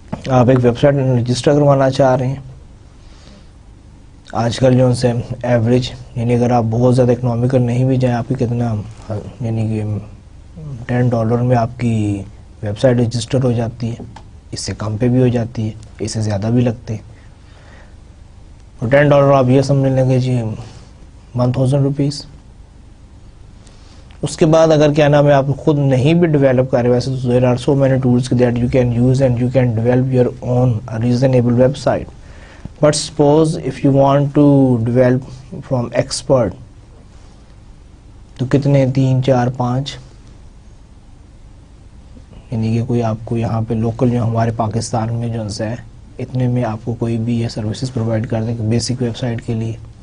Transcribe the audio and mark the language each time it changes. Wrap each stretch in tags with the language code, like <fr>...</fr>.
<ur>آپ ایک web site register کروانا چاہ رہے ہیں. آج کل جو سے ایوریج یعنی اگر آپ بہت زیادہ اکنامیکل نہیں بھی جائیں، آپ کی کتنا یعنی کہ $10 میں آپ کی ویب سائٹ رجسٹر ہو جاتی ہے. اس سے کم پہ بھی ہو جاتی ہے، اس سے زیادہ بھی لگتے ہیں. اور $10 آپ یہ سمجھ لیں گے جی 1000 روپیز. اس کے بعد اگر کیا نام ہے آپ خود نہیں بھی ڈیولپ کر رہے ویسے تو</ur> <en>there are so many tools that you can use and you can develop your own reasonable website. But suppose if you want to develop from expert,</en> <ur>تو کتنے 3 4 5 یعنی کہ کوئی آپ کو یہاں پہ لوکل جو ہمارے پاکستان میں جو ہے اتنے میں آپ کو کوئی بھی یہ سروسز پرووائڈ کر دیں بیسک ویب سائٹ کے لیے.</ur>